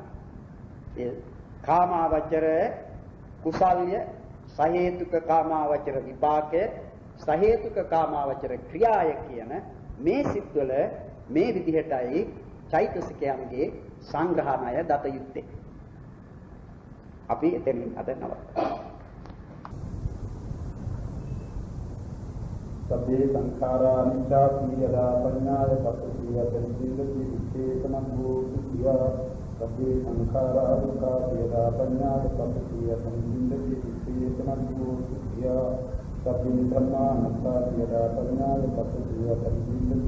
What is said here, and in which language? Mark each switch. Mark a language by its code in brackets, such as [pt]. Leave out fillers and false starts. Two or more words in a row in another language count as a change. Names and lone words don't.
[si] ඒ කාමාවචර කුසල්ය සහේතුක කාමාවචර විපාකය සහේතුක කාමාවචර ක්‍රියාය කියන මේ සිත්වල මේ විදිහටයි චෛතසිකයන්ගේ සංග්‍රහණය දත යුත්තේ. අපි එතෙන් අද නවත්වමු. [pi] සබ්බේ සංඛාරා නිච්ඡාති යදා පඤ්ඤාය පස්සී යතනින්දති විච්ඡේතනං භූතියා සබ්බේ සංඛාරා දුක්ඛා යදා පඤ්ඤාය පස්සී යතනින්දති විච්ඡේතනං භූතියා සබ්බේ ධම්මා අනාත්තා යදා පඤ්ඤාය පස්සී යතනින්දති